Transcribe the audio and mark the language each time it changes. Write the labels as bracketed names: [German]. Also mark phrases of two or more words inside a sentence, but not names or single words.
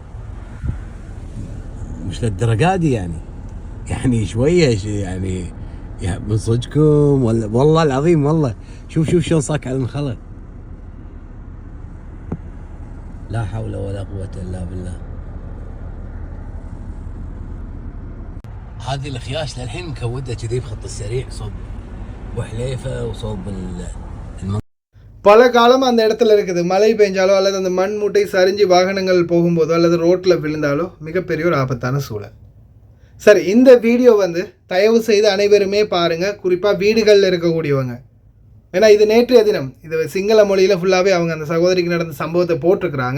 [Arabic] مش للدرجة دي يعني شوية يعني من صدقكم ولا والله العظيم والله شوف شلون صاك على الخلق. لا حول ولا قوة إلا بالله. هذه الخياش للحين مكودة كذي بخط السريع صوب وحليفة وصوب [Tamil] பல காலம் அந்த இடத்துல இருக்குது. மழை பெஞ்சாலோ அல்லது அந்த மண் மூட்டை சரிஞ்சு வாகனங்கள் போகும்போதோ அல்லது ரோட்டில் விழுந்தாலோ மிகப்பெரிய ஒரு ஆபத்தான சூழல். சரி, இந்த வீடியோ வந்து தயவு செய்து அனைவருமே பாருங்கள், குறிப்பாக வீடுகளில் இருக்கக்கூடியவங்க. ஏன்னா இது நேற்றைய தினம், இது சிங்கள மொழியில் ஃபுல்லாகவே அவங்க அந்த சகோதரிக்கு நடந்த சம்பவத்தை போட்டிருக்கிறாங்க.